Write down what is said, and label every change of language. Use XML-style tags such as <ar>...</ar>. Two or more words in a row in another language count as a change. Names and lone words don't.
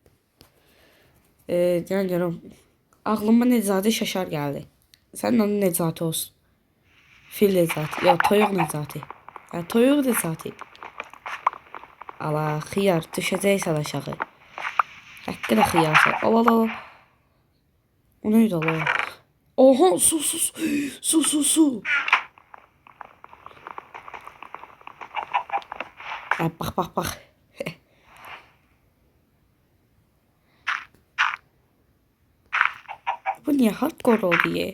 <az>Gəlirəm. Ağlıma Necati Şaşar gəldi. Sənin adın Necati olsun. Fil Necati. Ya toyuq Necati. Toyuq Necati. Ala xiyar düşəcəksən aşağı. Haqqı da xiyarsan. Al.</az> <tr>O neydi ala? Oha, su. Bak. Bu niye hardcore oldu ya?</tr>